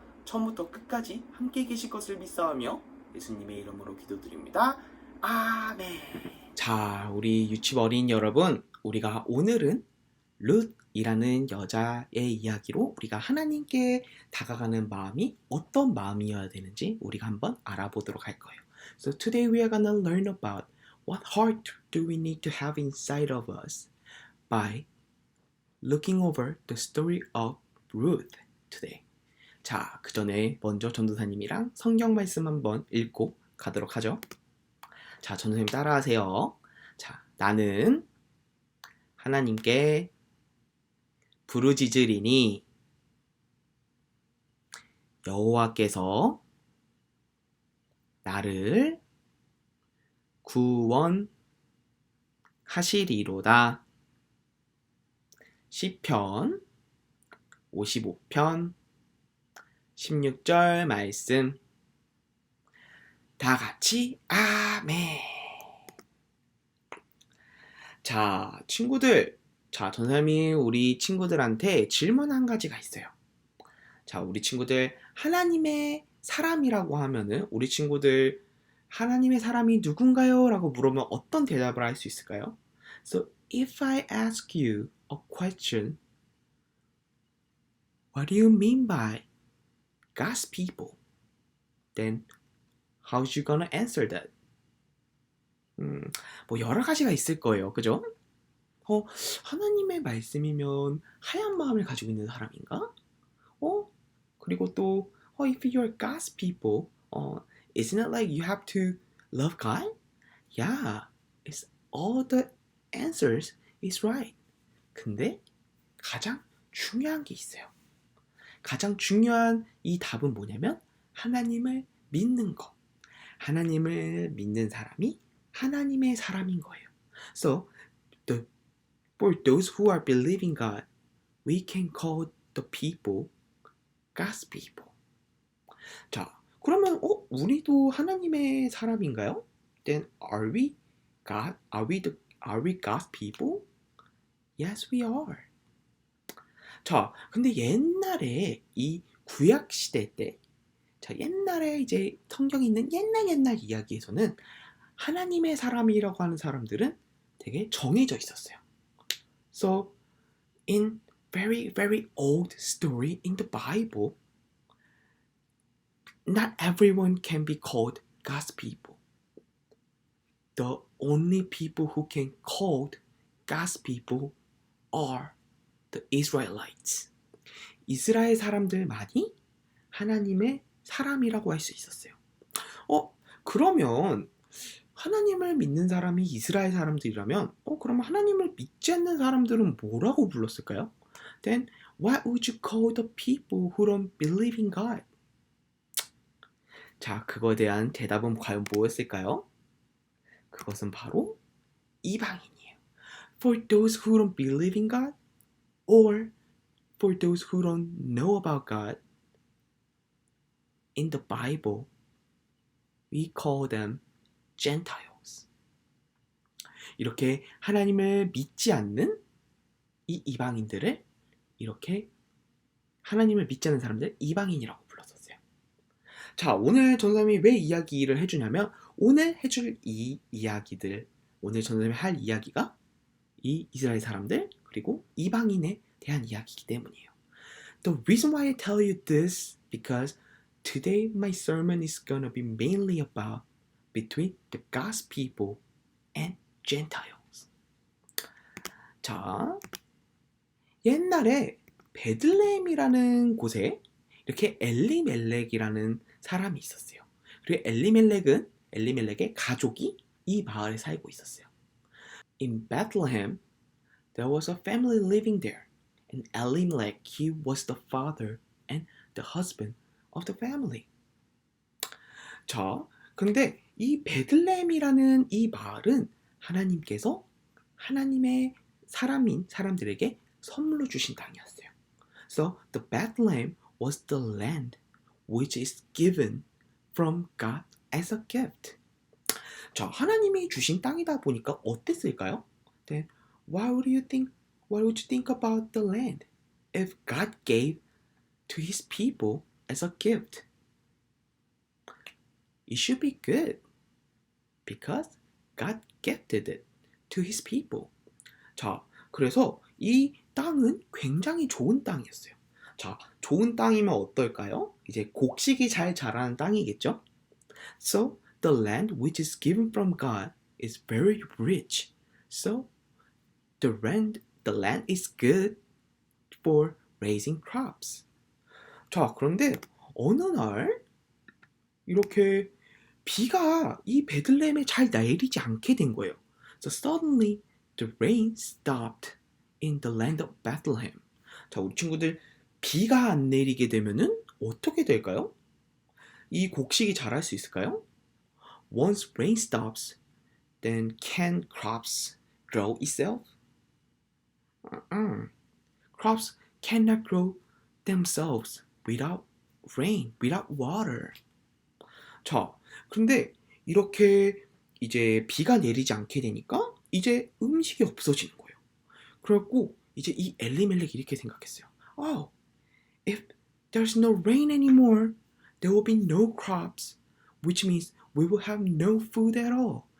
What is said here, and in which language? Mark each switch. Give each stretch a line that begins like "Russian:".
Korean: 처음부터 끝까지 함께 계실 것을 믿사오며 예수님의 이름으로 기도드립니다. 아멘. 자, 우리 유치부 어린이 여러분, 우리가 오늘은 룻이라는 여자의 이야기로 우리가 하나님께 다가가는 마음이 어떤 마음이어야 되는지 우리가 한번 알아보도록 할 거예요.
English: So today we are gonna learn about what heart do we need to have inside of us by looking over the story of Ruth today.
Korean: 자, 그 전에 먼저 전도사님이랑 성경 말씀 한번 읽고 가도록 하죠. 자, 전도사님 따라하세요. 자, 나는 하나님께 부르짖으리니 여호와께서 나를 구원하시리로다. 시편 55편 16절 말씀 다 같이 아멘. 자, 친구들, 자, 전사님이 우리 친구들한테 질문 한 가지가 있어요. 자, 우리 친구들 하나님의 사람이라고 하면은 우리 친구들 하나님의 사람이 누군가요? 라고 물으면 어떤 대답을 할 수 있을까요?
English: So, if I ask you a question, what do you mean by God's people? Then, how's you gonna answer that?
Korean: 뭐 여러 가지가 있을 거예요. 그죠? 하나님의 말씀이면 하얀 마음을 가지고 있는 사람인가? 그리고 또
English: if you're God's people, isn't it like you have to love God? Yeah, it's all the answers is right.
Korean: 근데 가장 중요한 게 있어요. 가장 중요한 이 답은 뭐냐면 하나님을 믿는 것. 하나님을 믿는 사람이 하나님의 사람인 거예요.
English: So, for those who are believing God, we can call the people God's people.
Korean: 자, 그러면 우리도 하나님의 사람인가요?
English: Then are we God? Are we God's people? Yes, we are.
Korean: 자, 근데 옛날에 이 구약 시대 때, 자, 옛날에 이제 성경에 있는 옛날 이야기에서는 하나님의 사람이라고 하는 사람들은 되게 정해져 있었어요.
English: So, in very, very old story in the Bible. Not everyone can be called God's people. The only people who can called God's people are the Israelites.
Korean: 이스라엘 사람들만이 하나님의 사람이라고 할 수 있었어요. 그러면 하나님을 믿는 사람이 이스라엘 사람들이라면 그러면 하나님을 믿지 않는 사람들은 뭐라고 불렀을까요?
English: Then what would you call the people who don't believe in God?
Korean: 자, 그거에 대한 대답은 과연 뭐였을까요? 그것은 바로 이방인이에요.
English: For those who don't believe in God or for those who don't know about God, in the Bible, we call them Gentiles.
Korean: 이렇게 하나님을 믿지 않는 이 이방인들을 이렇게 하나님을 믿지 않는 사람들 이방인이라고 불렀었어요. 자, 오늘 전사님이 왜 이야기를 해주냐면 오늘 해줄 이 이야기들, 오늘 전사님이 할 이야기가 이 이스라엘 사람들 그리고 이방인에 대한 이야기이기 때문이에요.
English: The reason why I tell you this because today my sermon is gonna be mainly about between the God's people and Gentiles.
Korean: 자, 옛날에 베들레헴이라는 곳에 이렇게 엘리멜렉이라는 사람이 있었어요. 그리고 엘리멜렉의 가족이 이 마을에 살고 있었어요.
English: In Bethlehem, there was a family living there, and Elimelech, he was the father and the husband of the family.
Korean: 자, 근데 이 베들레헴이라는 이 마을은 하나님께서 하나님의 사람들에게 선물로 주신 땅이었어요.
English: So the Bethlehem was the land which is given from God as a gift.
Korean: 자, 하나님이 주신 땅이다 보니까 어땠을까요?
English: Then what would you think about the land if God gave to his people as a gift? It should be good because God gifted it to his people.
Korean: 자, 그래서 이 땅은 굉장히 좋은 땅이었어요. 자, 좋은 땅이면 어떨까요? 이제 곡식이 잘 자라는 땅이겠죠?
English: So, the land which is given from God is very rich. So, the land is good for raising crops.
Korean: 자, 그런데 어느 날 이렇게 비가 이 베들레헴에 잘 내리지 않게 된 거예요.
English: So suddenly the rain stopped in the land of Bethlehem.
Korean: 자, 우리 친구들 비가 안 내리게 되면은 어떻게 될까요? 이 곡식이 자랄 수 있을까요?
English: Once rain stops, then can crops grow itself? Crops cannot grow themselves without rain, without water.
Korean: 자, 근데 이렇게 이제 비가 내리지 않게 되니까 이제 음식이 없어지는 거예요. 그래갖고 이제 이 엘리멜렉이 이렇게 생각했어요.
English: Oh, if there's no rain anymore, there will be no crops, which means we will have no food at all.